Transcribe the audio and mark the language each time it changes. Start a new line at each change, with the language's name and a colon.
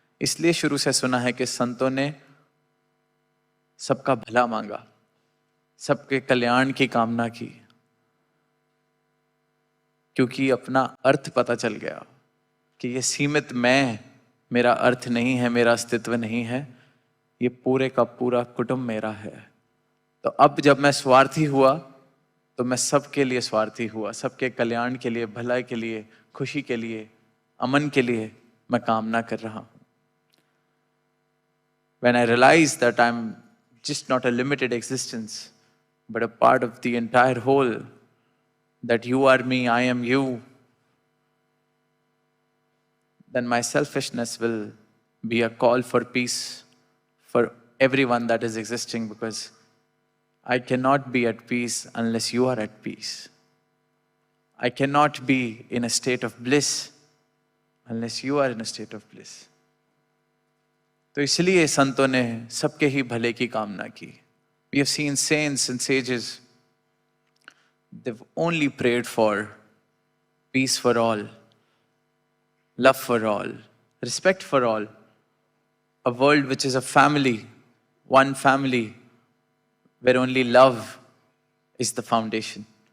Hindi: इसलिए शुरू से सुना है कि संतों ने सबका भला मांगा, सबके कल्याण की कामना की, क्योंकि अपना अर्थ पता चल गया कि ये सीमित मैं मेरा अर्थ नहीं है, मेरा अस्तित्व नहीं है, ये पूरे का पूरा कुटुंब मेरा है। तो अब जब मैं स्वार्थी हुआ तो मैं सबके लिए स्वार्थी हुआ, सबके कल्याण के लिए, भलाई के लिए, खुशी के लिए, अमन के लिए मैं कामना कर रहा हूं।
English: When I realized that I'm just not a limited existence, but a part of the entire whole, that you are me, I am you, then my selfishness will be a call for peace for everyone that is existing, because I cannot be at peace unless you are at peace. I cannot be in a state of bliss unless you are in a state of bliss.
Hindi: तो इसलिए संतों ने सबके ही भले की कामना की.
English: We have seen saints and sages, they've only prayed for peace for all, love for all, respect for all, a world which is a family, one family, where only love is the foundation.